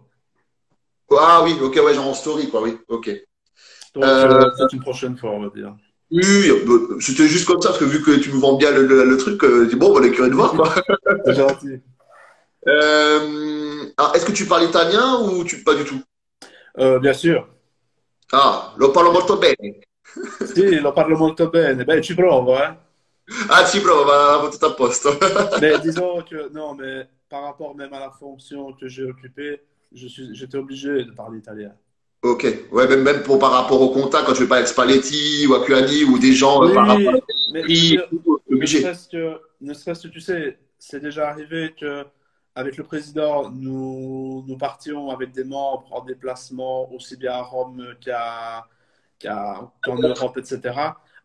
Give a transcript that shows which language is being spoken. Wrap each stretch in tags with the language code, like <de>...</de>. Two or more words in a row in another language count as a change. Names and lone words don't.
<fr>ah oui, ok, ouais, genre en story, quoi, oui, ok. Donc, Euh, peut-être une prochaine fois, on va dire. oui, c'était juste comme ça, parce que vu que tu me vends bien le truc, je dis, bon, on est curieux de voir, quoi. C'est gentil. Alors, est-ce que tu parles italien ou pas du tout? Bien sûr.</fr> <it>Ah, lo parlo molto bene. Sì, lo parlo molto bene. Beh, ci provo, eh. Ah, ci provo, va tutto a posto.</it> <fr>Mais disons que, non, mais par rapport même à la fonction que j'ai occupée, j'étais obligé de parler italien. Ok, ouais, même pour par rapport au contact, quand je vais parler avec Spalletti ou Akuani ou des gens par rapport à Oui, mais je veux l'esprit, dire, obligé. ne serait-ce que, tu sais, c'est déjà arrivé que avec le président, nous partions avec des membres en déplacement aussi bien à Rome qu'en Europe, etc.</fr>